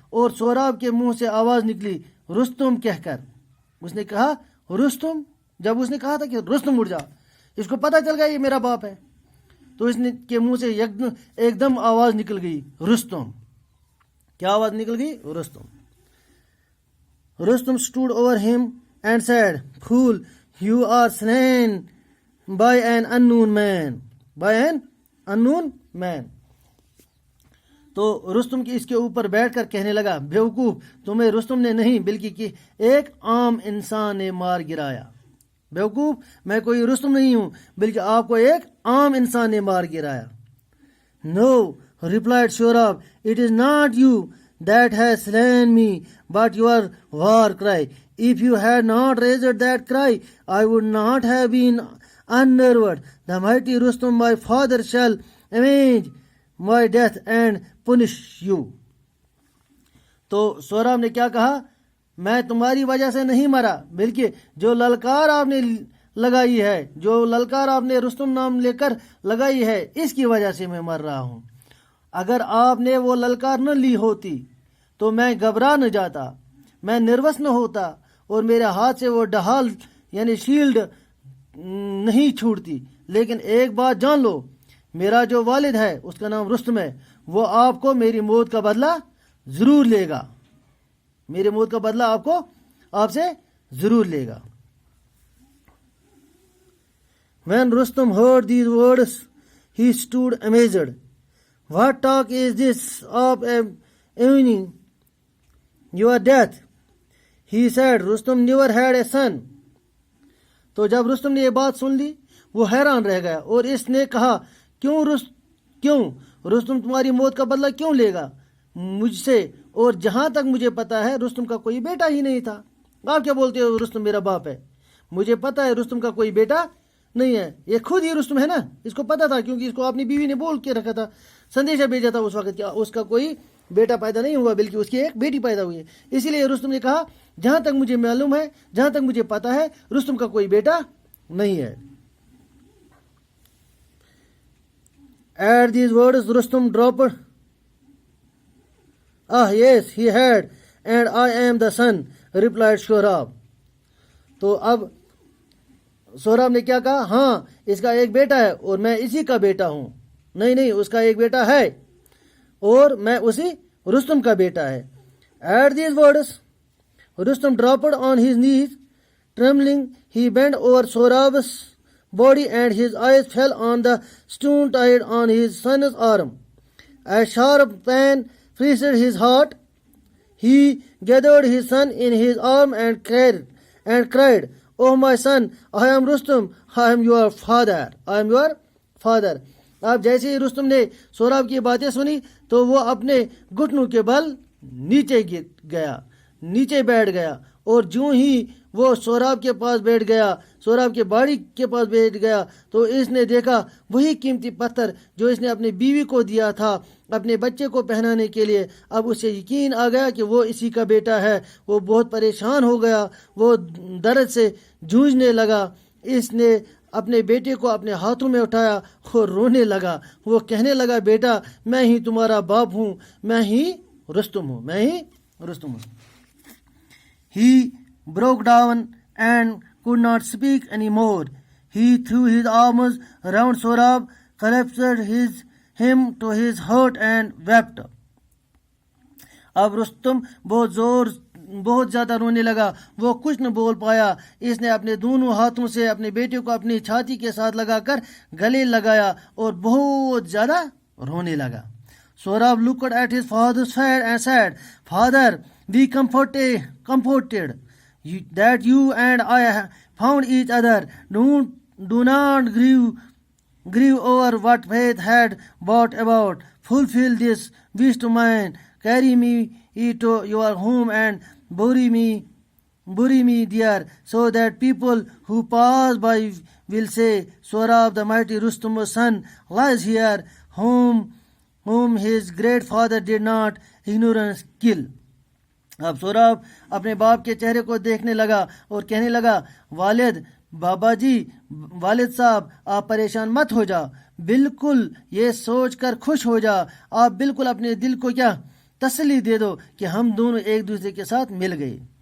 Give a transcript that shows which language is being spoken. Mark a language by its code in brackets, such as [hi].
[ur] اور سوراب کے منہ سے آواز نکلی رستم کہہ کر. اس نے کہا رستم. جب اس نے کہا تھا کہ رستم اٹھ جا، اس کو پتہ چل گیا یہ میرا باپ ہے، تو اس نے کے منہ سے ایک دم آواز نکل گئی رستم. کیا آواز نکل گئی؟ Rustam. [en] Rustum stood over him and said, Fool, you are slain by an unknown man. By an unknown man. [ur] تو رستم کی اس کے اوپر بیٹھ کر کہنے لگا، بیوقوف، تمہیں رستم نے نہیں بلکہ کہ ایک عام انسان نے مار گرایا. بیوقوف، میں کوئی رستم نہیں ہوں بلکہ آپ کو ایک عام انسان نے مار گرایا. [en] No, replied Shorab, it is not you that has slain me, but your war cry. If you had not raised that cry, I would not have been unnerved. The mighty Rustum, my father, shall avenge my death and punish you. [ur] تو سوراب نے کیا کہا؟ میں تمہاری وجہ سے نہیں مرا بلکہ جو للکار آپ نے لگائی ہے، جو للکار آپ نے رستم نام لے کر لگائی ہے، اس کی وجہ سے میں مر رہا ہوں. اگر آپ نے وہ للکار نہ لی ہوتی تو میں گھبرا نہ جاتا، میں نروس نہ ہوتا اور میرے ہاتھ سے وہ ڈھال یعنی شیلڈ نہیں چھوٹتی. لیکن ایک بات جان لو، میرا جو والد ہے اس کا نام رستم ہے، وہ آپ کو میری موت کا بدلہ ضرور لے گا. میری موت کا بدلہ آپ سے ضرور لے گا. [en] When Rustum heard these words, he stood amazed. What talk is this of avenging your death? He said, Rustum never had a son. [ur] تو جب رستم نے یہ بات سن لی وہ حیران رہ گیا اور اس نے کہا، کیوں رستم تمہاری موت کا بدلہ کیوں لے گا مجھ سے؟ اور جہاں تک مجھے پتا ہے رستم کا کوئی بیٹا ہی نہیں تھا. آپ کیا بولتے ہو رستم میرا باپ ہے؟ مجھے پتا ہے رستم کا کوئی بیٹا نہیں ہے. یہ خود ہی رستم ہے نا، اس کو پتا تھا کیونکہ اس کو اپنی بیوی نے بول کے رکھا تھا، سندیشہ بھیجا تھا اس وقت کہ اس کا کوئی بیٹا پیدا نہیں ہوا بلکہ اس کی ایک بیٹی پیدا ہوئی ہے. اسی لیے رستم نے کہا جہاں تک مجھے معلوم ہے، جہاں تک مجھے پتا ہے رستم کا کوئی بیٹا نہیں ہے. [en] At these words Rustum dropped. Ah yes, he had, and I am the son, replied Shorab. [ur] تو اب سوراب نے کیا کہا؟ ہاں اس کا ایک بیٹا ہے اور میں اسی کا بیٹا ہوں. نہیں اس کا ایک بیٹا ہے اور میں اسی رستم کا بیٹا ہے. [en] At these words Rustum dropped on his knees. Trembling, he bent over Sorab's body and his eyes fell on the stone tied on his son's arm. A sharp pain pierced his heart. He gathered his son in his arm and cried, Oh my son, I am Rustum, I am your father, I am your father. [ur] اب جیسے ہی رستم نے سوراب کی باتیں سنی تو وہ اپنے گھٹنوں کے بل نیچے گیا، نیچے بیٹھ گیا، اور جو ہی وہ سوراب کے پاس بیٹھ گیا، سوراب کے باڑی کے پاس بیٹھ گیا، تو اس نے دیکھا وہی قیمتی پتھر جو اس نے اپنی بیوی کو دیا تھا اپنے بچے کو پہنانے کے لیے. اب اسے یقین آ گیا کہ وہ اسی کا بیٹا ہے. وہ بہت پریشان ہو گیا، وہ درد سے جوجھنے لگا. اس نے اپنے بیٹے کو اپنے ہاتھوں میں اٹھایا اور رونے لگا. وہ کہنے لگا بیٹا میں ہی تمہارا باپ ہوں، میں ہی رستم ہوں، میں ہی رستم ہوں. [en] He broke down and could not speak anymore. He threw his arms around Sorab, collapsed him to his heart and wept. [ur] اب رستم بہت زیادہ رونے لگا. وہ کچھ نہ بول پایا. اس نے اپنے دونوں ہاتھوں سے اپنے بیٹے کو اپنی چھاتی کے ساتھ لگا کر گلے لگایا اور بہت زیادہ رونے لگا. [en] Sorab looked at his father's face and said, Father, be comforted that you and I have found each other. Do not grieve over what fate had brought about. Fulfill this wish to mine. Carry me to your home and bury me there, so that people who pass by will say, Sorab, the mighty Rustum's son, lies here, whom his great father did not ignorance kill. [ur] اب سوراب اپنے باپ کے چہرے کو دیکھنے لگا اور کہنے لگا بابا جی، والد صاحب، آپ پریشان مت ہو جا، بالکل یہ سوچ کر خوش ہو جا، آپ بالکل اپنے دل کو کیا تسلی دے دو کہ ہم دونوں ایک دوسرے کے ساتھ مل گئے.